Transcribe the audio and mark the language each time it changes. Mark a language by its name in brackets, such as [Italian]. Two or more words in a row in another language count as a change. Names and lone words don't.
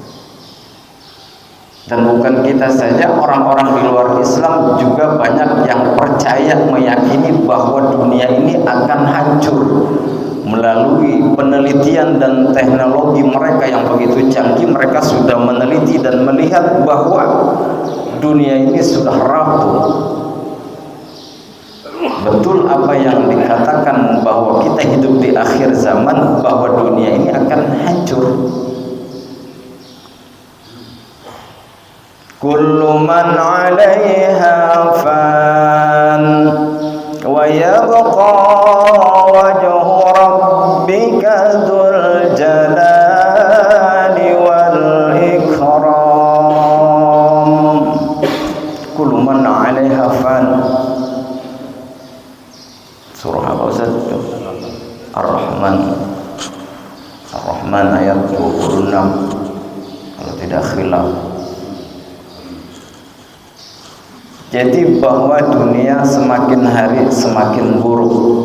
[Indonesian] Dan bukan kita saja, orang-orang di luar Islam juga banyak yang percaya, meyakini bahwa dunia ini akan hancur melalui penelitian dan teknologi mereka yang begitu canggih. Mereka sudah meneliti dan melihat bahwa dunia ini sudah rapuh. Betul apa yang dikatakan bahwa kita hidup di akhir zaman, bahwa dunia ini akan hancur. [Arabic] كل من عليها فان ويبقى وجه ربك ذو الجلال والإكرام. كل من عليها فان. [Indonesian] Surah apa Ustaz? Ar-Rahman. Ar-Rahman ayat 26 kalau tidak khilaf. Jadi bahwa dunia semakin hari semakin buruk.